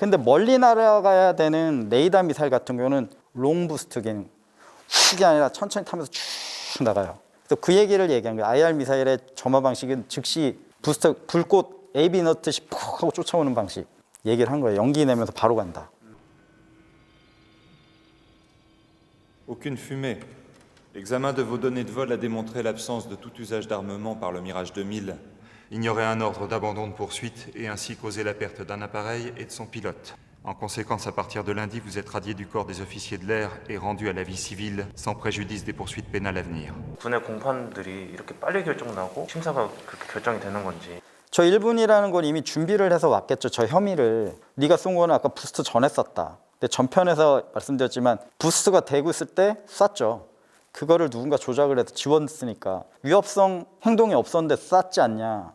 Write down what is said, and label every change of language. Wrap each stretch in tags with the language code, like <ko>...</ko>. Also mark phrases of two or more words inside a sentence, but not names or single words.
<ko>근데 멀리 날아가야 되는 레이더 미사일 같은 경우는 롱 부스트 기능, 훅이 아니라 천천히 타면서 쭉 나가요. 그래서 그 얘기를 얘기한 거예요. IR 미사일의 점화 방식은 즉시 부스트 불꽃 AB 넣듯이 푹 하고 쫓아오는 방식 얘기를 한 거예요. 연기 내면서 바로 간다.</ko> <fr>Aucune fumée. L'examen de vos données de vol a démontré l'absence de tout usage d'armement par le Mirage 2000. Ignorer un ordre d'abandon de poursuite et ainsi causer la perte d'un appareil et de son pilote. En conséquence, à partir de lundi, vous êtes radié du corps des officiers de l'air et rendu à la vie civile sans préjudice des poursuites pénales à venir.</fr> <ko>군의 공판들이 이렇게 빨리 결정나고 심사가 그렇게 결정이 되는 건지. 저 1분이라는 건 이미 준비를 해서 왔겠죠. 저 혐의를. 네가 쏜 거는 아까 부스트 전에 쐈다. 근데 전편에서 말씀드렸지만 부스트가 되고 있을 때 쐈죠. 그거를 누군가 조작을 해서 지웠으니까 위협성 행동이 없었는데 쐈지 않냐.</ko>